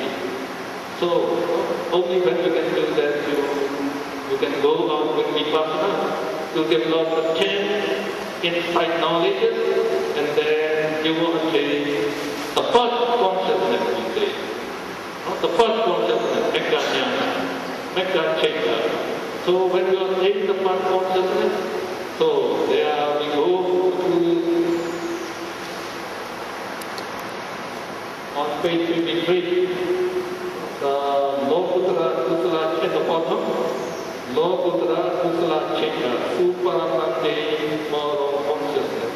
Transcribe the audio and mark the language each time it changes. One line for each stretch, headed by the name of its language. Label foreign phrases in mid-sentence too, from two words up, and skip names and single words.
English: So only when you can do that, you can go on with vipassana to develop the 10 insight knowledges, and then you will attain the first consciousness, we say. The first consciousness,
Pali: metta jnana, metta citta.
English: So when you attain the first consciousness, so there we go to on page 53, the
Pali: Lokuttara Kusala Chitta
English: bottom,
Pali: Lokuttara Kusala Chitta,
English: Suparapante moral consciousness.